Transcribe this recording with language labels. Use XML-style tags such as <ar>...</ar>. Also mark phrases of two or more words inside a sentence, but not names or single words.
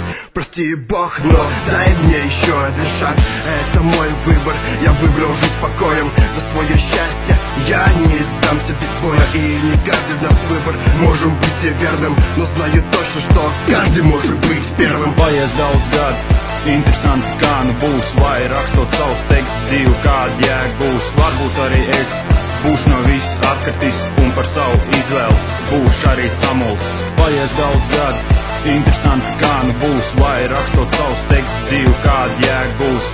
<ru>Прости, Бог, но дай мне еще дышать. Это мой выбор, я выбрал жить покоем. За свое счастье я не сдамся без боя. И не каждый из нас выбор можем быть и верным, но знаю точно, что каждый может быть первым.</ru> <lv>Paies daudz gadu, interesanti kā nu būs, vai rakstot savus tekstus dzīvi, kāda jēga būs. Varbūt arī es būšu no viss atkritis, un par savu izvēli būšu arī samulsis. Paies daudz gadu, interesanti kā nu būs, vai rakstot savus tekstus dzīvi, kāda jēga būs.</lv>